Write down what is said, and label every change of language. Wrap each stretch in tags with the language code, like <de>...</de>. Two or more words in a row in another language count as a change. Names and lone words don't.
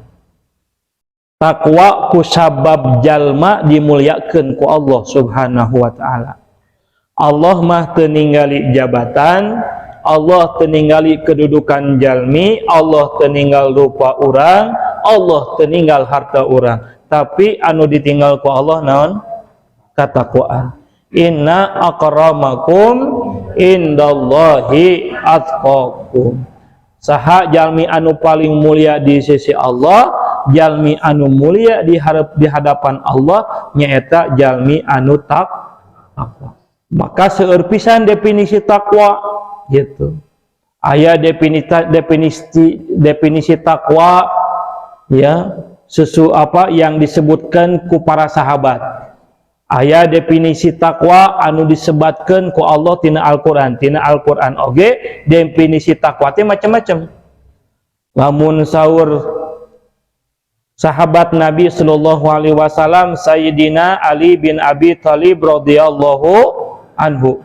<su>Takwa ku sabab jalma dimuliakeun ku Allah</su> <ar>سبحانه وتعالى.</ar> <su>Allah mah teu ningali jabatan, Allah teu ningali kedudukan jalmi, Allah teu ninggal rupa urang, Allah teu ninggal harta urang, tapi anu ditinggal ku Allah naon? Katakwaan.</su> <ar>إن أكرمكم عند الله أتقاكم.</ar> <su>Saha jalmi anu paling mulia di sisi Allah, jalmi anu mulia di hadapan Allah nyaeta jalmi anu takwa. Maka seueur pisan definisi takwa gitu. Aya definisi takwa ya,</su> <id>apa yang disebutkan</id> <su>ku para sahabat. Aya definisi takwa anu disebutkan ku Allah tina Al-Qur'an. Tina Al-Qur'an oge definisi takwa teh macam-macam. Lamun saur sahabat Nabi</su> <ar>صلى الله عليه وسلم</ar> <su>Sayyidina Ali bin Abi Thalib</su> <ar>رضي الله عنه.</ar>